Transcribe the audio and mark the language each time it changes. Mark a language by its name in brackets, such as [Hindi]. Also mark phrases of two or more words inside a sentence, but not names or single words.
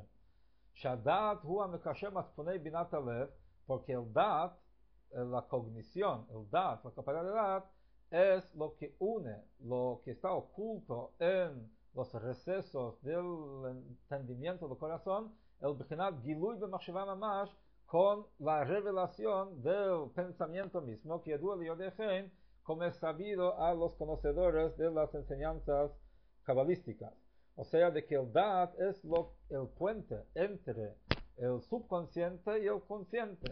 [Hebrew] שהדעת הוא המקשר צפוני בינת הלב, [Spanish] porque el dat, la cognición, el dat, la capacidad de dat, es lo que une, lo que está oculto en los recesos del entendimiento del corazón, el [Hebrew] בחינת גילוי במחשבה ממש, [Spanish] con la revelación del pensamiento mismo, que [Hebrew] ידוע ליודעי חן, [Spanish] como es sabido a los conocedores de las enseñanzas cabalísticas. O sea, de que el dat es el puente entre el subconsciente y el consciente.